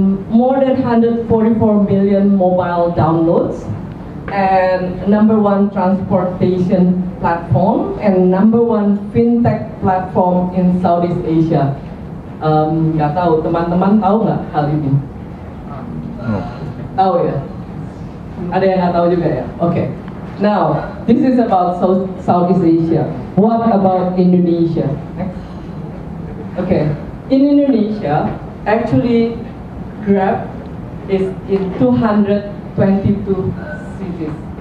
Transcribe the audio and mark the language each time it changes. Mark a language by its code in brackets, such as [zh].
[en] More than 144 million mobile downloads, and #1 transportation platform, and #1 fintech platform in Southeast Asia. [id] Nggak tahu, teman-teman tahu nggak hal ini? Tahu ya? Ada yang nggak tahu juga ya? Oke. [en] Now, this is about Southeast Asia. What about Indonesia? Next. Okay. in Indonesia, actually, Grab is in 222 cities.